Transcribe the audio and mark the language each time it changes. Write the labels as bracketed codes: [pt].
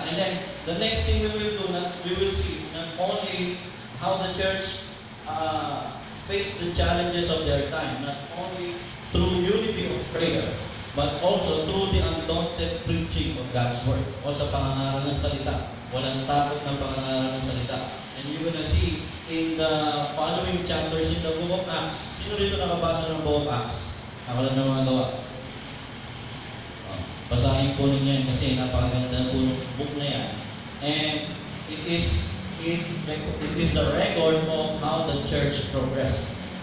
[en] And then the next thing we will see not only how the church faced the challenges of their time, not only through unity of prayer, but also through the undaunted preaching of God's Word [tl] o sa pangangaral ng salita. Walang takot ng pangangaral ng salita. [en] And you're gonna see in the following chapters in the Book of Acts. [tl] Sino rito nakabasa ng Book of Acts? Ako lang na mga gawa. Basahin po ninyo yan kasi napakaganda po ng book na yan. [en] And it is the record of how the church progressed.